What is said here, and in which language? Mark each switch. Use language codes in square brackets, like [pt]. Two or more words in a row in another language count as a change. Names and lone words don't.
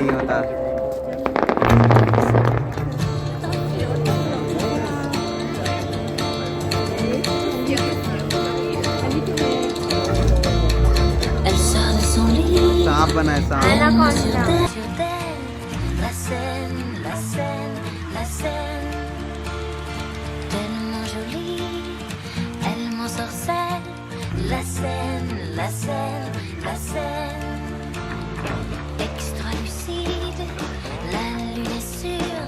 [hi] था। [fr] Elle sort de son lit. [hi] सांप बना है सांप। एनाकोंडा। [fr] La scène, la scène, la scène, tellement jolie, elle m'ensorcelle. La scène, la scène, la scène, extra lucide, la lune est sûre.